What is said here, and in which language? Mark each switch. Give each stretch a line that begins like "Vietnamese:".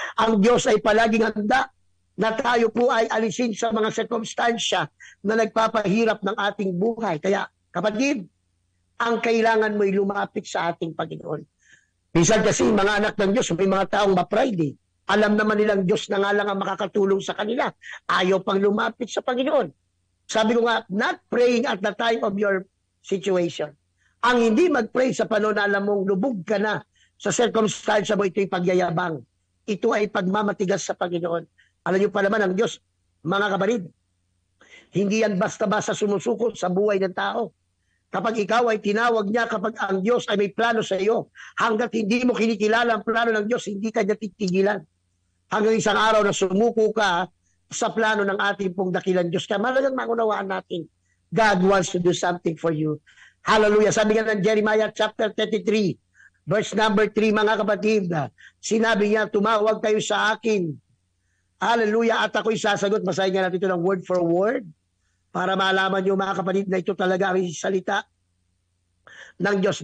Filipino: Ang Diyos ay palaging handa na tayo po ay alisin sa mga sirkumstansya na nagpapahirap ng ating buhay. Kaya kapatid, ang kailangan mo ay lumapit sa ating Panginoon. Minsan kasi mga anak ng Diyos, may mga taong ma-pride. Alam naman nilang Diyos na nga lang ang makakatulong sa kanila. Ayaw pang lumapit sa Panginoon. Sabi ko nga,
English: not praying at the time of your situation.
Filipino: Ang hindi mag-pray sa panahon na alam mong lubog ka na sa circumstance mo, ito'y pagyayabang. Ito ay pagmamatigas sa Panginoon. Alam niyo pa naman ang Diyos, mga kapatid, hindi yan basta-basta sumusuko sa buhay ng tao. Kapag ikaw ay tinawag niya, kapag ang Diyos ay may plano sa iyo, hanggat hindi mo kinikilala ang plano ng Diyos, hindi ka niya titigilan. Hanggang isang araw na sumuko ka sa plano ng ating pong dakilang Diyos. Kaya malagang maunawaan natin,
English: God wants to do something for you. Hallelujah.
Filipino: Sabi nga ng Jeremiah chapter 33, verse number 3, mga kapatid, sinabi niya, tumawag kayo sa akin. Hallelujah. At ako'y sasagot. Basahin nga natin ito ng
English: word for word
Filipino: para malaman niyo mga kapatid na ito talaga ang salita ng Diyos.